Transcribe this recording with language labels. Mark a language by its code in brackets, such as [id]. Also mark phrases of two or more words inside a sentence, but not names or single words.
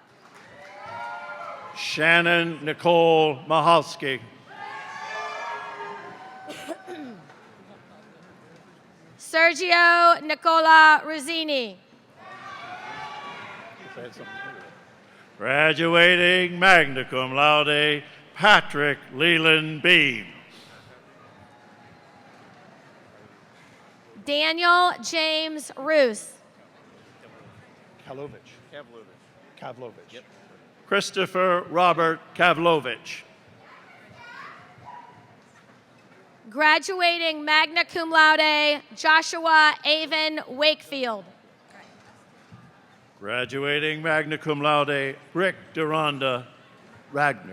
[en] Shannon Nicole Mahalski. Sergio Nicola Rosini. [la] Graduating magna cum laude, [en] Patrick Leland Beam. Daniel James Roos. Kavlovich. Yep. Christopher Robert Kavlovich. Graduating [la] magna cum laude, [en] Joshua Avon Wakefield. Graduating [la] magna cum laude, [en] Rick Duranda Ragnick.